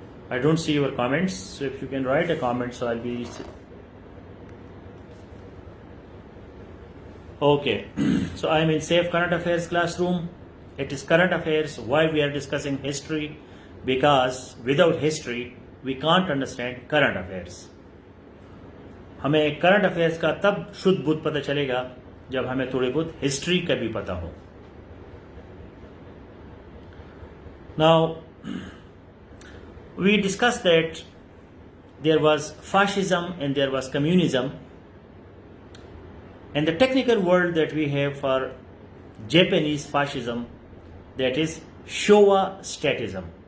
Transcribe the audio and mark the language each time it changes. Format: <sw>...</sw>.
<en>I don't see your comments, so if you can write a comment, so I'll be okay. So I'm in Safe Current Affairs classroom. It is current affairs. Why we are discussing history? Because without history we can't understand current affairs.</en> <ur>ہمیں current affairs کا تب شدھ بدھ پتہ چلے گا جب ہمیں تھوڑی بہت ہسٹری کا بھی پتہ ہو.</ur> <en>Now, we discussed that there was fascism and there was communism, and the technical word that we have for Japanese fascism, that is Showa statism.</en>